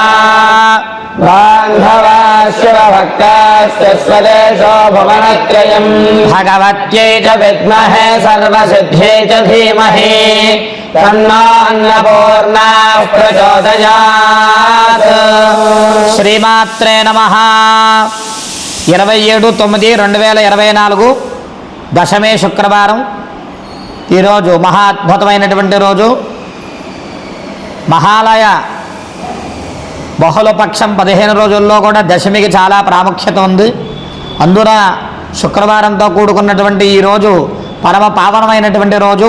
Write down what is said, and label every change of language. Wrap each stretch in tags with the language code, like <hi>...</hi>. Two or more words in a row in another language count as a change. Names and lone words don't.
<sa>बान्धवा शिवभक्ताश्च स्वदेशो भुवनत्रयम् भगवत्यै च विद्महे सर्वसिद्ध्यै च धीमहि तन्नो अन्नपूर्णा प्रचोदयात् श्रीमात्रे नमः 27/9/2024</sa> <te>దశమే శుక్రవారం ఈరోజు మహా అద్భుతమైనటువంటి రోజు. మహాలయ బహుళపక్షం 15 రోజుల్లో కూడా దశమికి చాలా ప్రాముఖ్యత ఉంది. అందున శుక్రవారంతో కూడుకున్నటువంటి ఈరోజు పరమ పావనమైనటువంటి రోజు.</te>